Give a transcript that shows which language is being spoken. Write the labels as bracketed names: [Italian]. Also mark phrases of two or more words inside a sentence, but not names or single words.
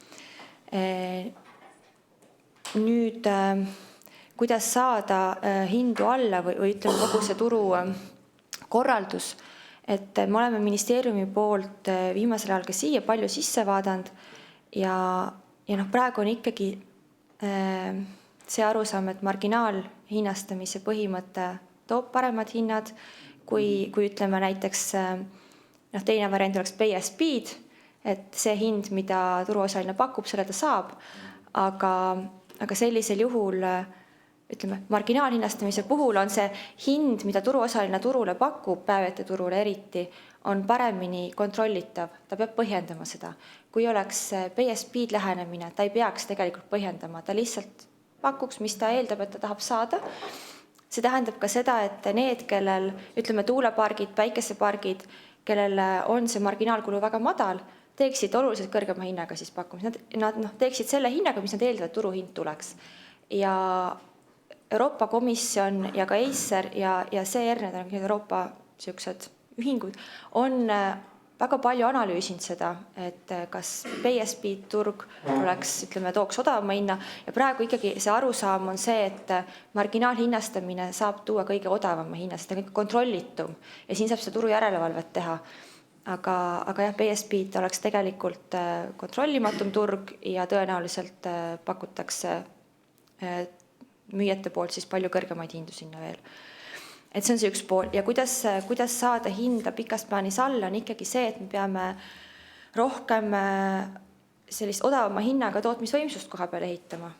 [Estonian] Nüüd, kuidas saada hindu alla või ütleme kogu see turu korraldus, et me oleme ministeeriumi poolt viimasel ajal ka siia palju sisse vaadanud ja praegu on ikkagi see arusaam, et marginaalhinnastamise põhimõte toob paremad hinnad, kui ütleme näiteks teine variant oleks [English] pay as speed, [Estonian] et see hind, mida turuosaline pakub, selle ta saab, aga sellisel juhul ütleme, marginaalhinnastamise puhul on see hind, mida turuosaline turule pakub, päevete turule eriti, on paremini kontrollitav, ta peab põhjendama seda. Kui oleks [English] pay as speed [Estonian] lähenemine, ta ei peaks tegelikult põhjendama, ta lihtsalt pakuks, mis ta eeldab, et ta tahab saada. See tähendab ka seda, et need, kellel, ütleme, tuulepargid, päikesepargid, kellel on see marginaalkulu väga madal, teeksid oluliselt kõrgema hinnaga siis pakkumis. Nad teeksid selle hinnaga, mis nad eeldavad, turuhind tuleks. Ja Euroopa Komisjon ja ka Acer ja CR, need on Euroopa sellised ühingud, on väga palju analüüsinud seda, et kas [English] pay as speed [Estonian] turg oleks, ütleme, tooks odavama hinna ja praegu ikkagi see arusaam on see, et marginaalhinnastamine saab tuua kõige odavama hinna, seda kõige kontrollitum ja siin saab seda turu järelevalvet teha. Aga jah, [English] pay as speed [Estonian] oleks tegelikult kontrollimatum turg ja tõenäoliselt pakutakse müüjate poolt siis palju kõrgemaid hindu sinna veel. Et see on see üks pool ja kuidas saada hinda pikas plaanis alla on ikkagi see, et me peame rohkem sellist odavama hinnaga tootmisvõimsust koha peal ehitama.